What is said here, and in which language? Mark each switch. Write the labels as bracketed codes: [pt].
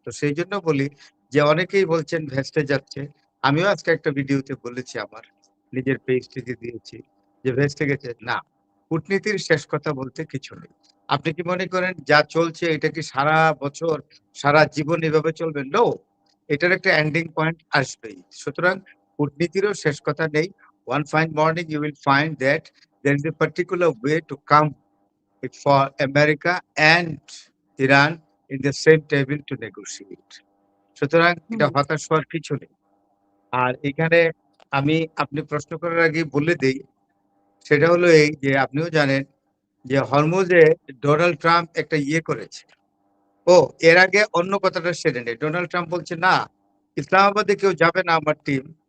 [bn] তো সেইজন্য বলি যে অনেকেই বলছেন ভেস্তে যাচ্ছে। আমিও আজকে একটা ভিডিওতে বলেছি আমার নিজের পেজ থেকে দিয়েছি যে ভেস্তে গেছে। না, কূটনীতির শেষ কথা বলতে কিছু নেই। আপনি কি মনে করেন যা চলছে এটা কি সারা বছর, সারা জীবন এভাবে চলবে? নো! এটার একটা এন্ডিং পয়েন্ট আসবেই। সুতরাং কূটনীতিরও শেষ কথা নেই। [en] One fine morning you will find that there is a particular way to come it for America and Iran in the same table to negotiate. [bn] সুতরাং এটা হুম, হতাশ হওয়ার কিছু নেই। আর এখানে আপনি প্রশ্ন করার আগেই বলে দেই, সেটা হলো এই যে আপনিও জানেন যে হরমুজে ডোনাল্ড ট্রাম্প একটা ইয়ে করেছে। ও এর আগে অন্য কথাটা সেরে নেই। ডোনাল্ড ট্রাম্প বলছে, "না, ইসলামাবাদে কেউ যাবে না আমার টিম।"